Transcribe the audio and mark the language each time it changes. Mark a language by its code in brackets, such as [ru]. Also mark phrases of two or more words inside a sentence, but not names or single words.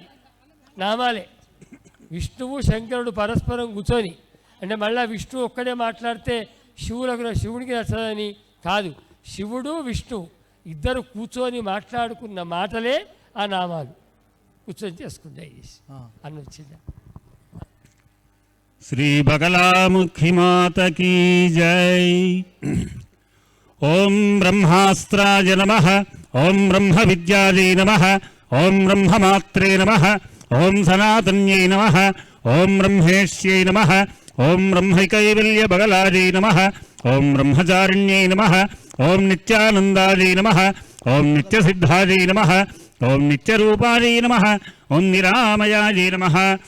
[te] నామాలే విష్ణువు శంకరుడు పరస్పరం కూర్చొని, అంటే మళ్ళీ విష్ణువు ఒక్కడే మాట్లాడితే శివుడికి నచ్చదని కాదు, శివుడు విష్ణువు ఇద్దరు కూర్చొని మాట్లాడుకున్న మాటలే ఆ నామాలు. కూర్చొని చేసుకుంటాయి అన్న వచ్చిందా. [hi] श्री बगलामुखी माता की जय। [sa] ओम ब्रह्मास्त्राय नमः, ओम ब्रह्म विद्यायै नमः, ओम ब्रह्ममात्रे नमः, ओम सनातन्यै नमः, ओम ब्रह्मेश्यै नमः, ओम ब्रह्मकैवल्य बगलायै नमः, ओम ब्रह्मचारिण्यै नमः, ओम नित्यानन्दायै नमः, ओम नित्यसिद्धायै नमः, ओम नित्यरूपायै नमः, ओम निरामयायै नमः,